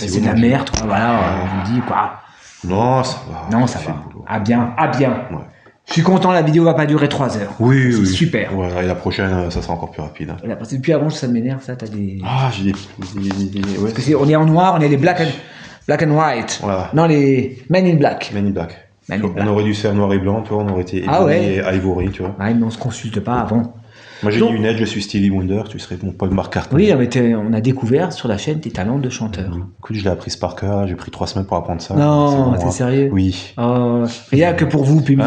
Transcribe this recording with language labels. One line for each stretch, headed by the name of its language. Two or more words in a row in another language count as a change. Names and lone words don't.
French: C'est haut. de la merde, quoi. Voilà, on dit quoi. Non, ça va. Non, ça fait va. le boulot. Ah bien, ah bien. Ouais. Je suis content, la vidéo va pas durer 3 heures. Oui, C'est oui. super. Voilà, et la prochaine, ça sera encore plus rapide. Voilà, parce que depuis avant, ça m'énerve, ça, t'as des... Ah, j'ai des... Ouais. Parce que on est en noir, on est les
English: black and white.
French: Voilà. Non, les Men in Black. Men in Black. Men in Black. On aurait dû faire noir et blanc, toi, on aurait été Ah Ebony ouais. et Ivory, tu vois. Ouais, mais on se consulte pas avant. Moi, j'ai Donc- des lunettes, je suis Stevie Wonder, tu serais mon Paul McCartney. Oui, mais on a découvert sur la chaîne tes talents de chanteur. Écoute, je l'ai appris par cœur, j'ai pris 3 semaines pour apprendre ça. Non, C'est t'es bon, sérieux? Oui. Oh, rien que pour vous, public.